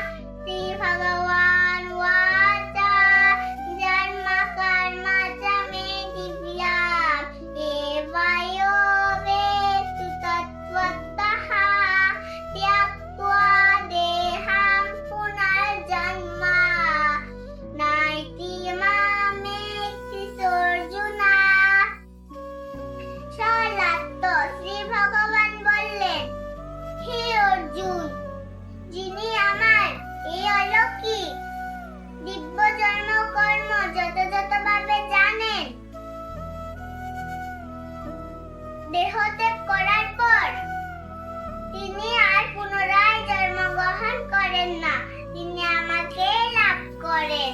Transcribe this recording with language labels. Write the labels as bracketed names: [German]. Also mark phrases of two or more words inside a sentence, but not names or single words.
[Sanskrit] श्रीभगवानुवाच जन्म कर्म च मे दिव्याम् एवयो वेत्तु तत्त्वतः त्यक्त्वा देहं पुनर्जन्म नाइति मामेति अर्जुन। [Bangla] সলাত্ত শ্রী ভগবান বললেন, হে অর্জুন, যিনি আমার এই অলৌকিক দিব্য জন্ম কর্ম যথাযথভাবে জানেন, দেহত্যাগ করার পর তিনি আর পুনরায় জন্মগ্রহণ করেন না, তিনি আমাকে লাভ করেন।